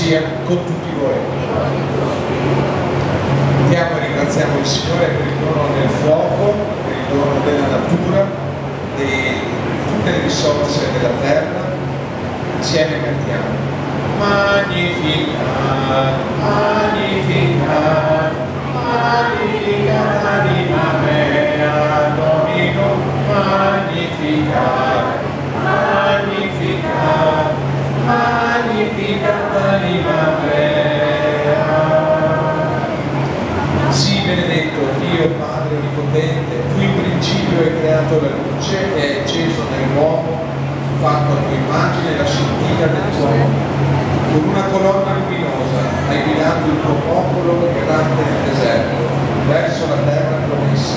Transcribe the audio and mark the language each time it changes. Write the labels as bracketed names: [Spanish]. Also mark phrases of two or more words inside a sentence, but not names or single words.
[Italian] con tutti voi. Andiamo e ringraziamo il Signore per il dono del fuoco, per il dono della natura, di tutte le risorse della terra. Insieme cantiamo. [Latin] Magnificat, magnificat, magnificat anima mea, Dominum, magnificat, magnificat, magnificat anima mea. [Italian] Sii benedetto Dio Padre Onnipotente, tu in principio hai creato la luce e hai acceso nell'uomo, fatto a tua immagine la scintilla del tuo amore. Con una colonna luminosa hai guidato il tuo popolo errante nel deserto, verso la terra promessa.